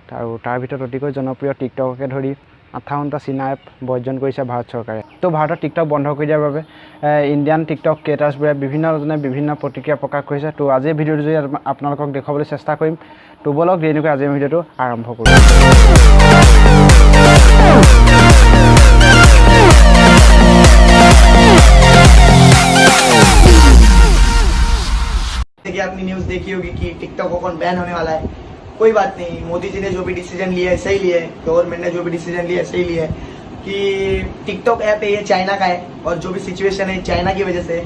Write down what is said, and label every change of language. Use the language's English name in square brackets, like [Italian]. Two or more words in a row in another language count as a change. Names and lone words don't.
[Assamese] আৰু তাৰ ভিতৰত অতিকৈ জনপ্ৰিয় টিকটককে ধৰি 58টা চীনা এপ বৰ্জন কৰিছে ভাৰত চৰকাৰে। তো ভাৰতত টিকটক বন্ধ কৰি দিয়াৰ বাবে ইণ্ডিয়ান টিকটক ক্ৰিয়েটাৰ্ছবোৰে বিভিন্নজনে বিভিন্ন প্ৰতিক্ৰিয়া প্ৰকাশ কৰিছে। তো আজিৰ ভিডিঅ'টো যদি আপোনালোকক দেখুৱাবলৈ চেষ্টা কৰিম। তো বলক দেৰিকৈ আজিৰ ভিডিঅ'টো আৰম্ভ কৰোঁ। [Hindi] देखिए, आपने न्यूज़ देखी होगी कि टिकटॉक अकाउंट बैन होने वाला है। कोई बात नहीं, मोदी जी ने जो भी डिसीजन लिया है सही लिया है, गवर्नमेंट ने जो भी डिसीजन लिया है सही लिया है कि टिकटॉक ऐप है ये चाइना का है और जो भी सिचुएशन है चाइना की वजह से है।